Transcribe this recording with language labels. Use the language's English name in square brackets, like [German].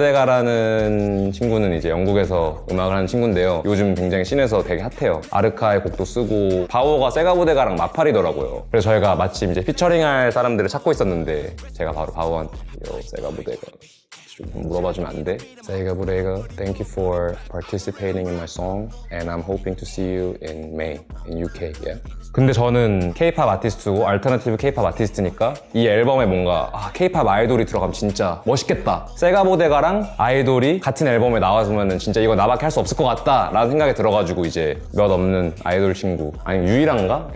[Korean] 세가보데가라는 친구는 이제 영국에서 음악을 하는 친구인데요. 요즘 굉장히 씬에서 되게 핫해요. 아르카의 곡도 쓰고 바우어가 세가보데가랑 마팔이더라고요. 그래서 저희가 마침 이제 피처링할 사람들을 찾고 있었는데 제가 바로 바우어한테 세가보데가 좀 물어봐주면 안 돼? [English] 세가보데가, thank you for participating in my song and I'm hoping to see you in May in UK. Yeah. [Korean] 근데 저는 K-pop 아티스트고 알터너티브 K-pop 아티스트니까 이 앨범에 뭔가 K-pop 아이돌이 들어가면 진짜 멋있겠다. 세가보데가랑 아이돌이 같은 앨범에 나와서면은 진짜 이거 나밖에 할 수 없을 것 같다 라는 생각이 들어가지고 이제 몇 없는 아이돌 친구 아니 유일한가?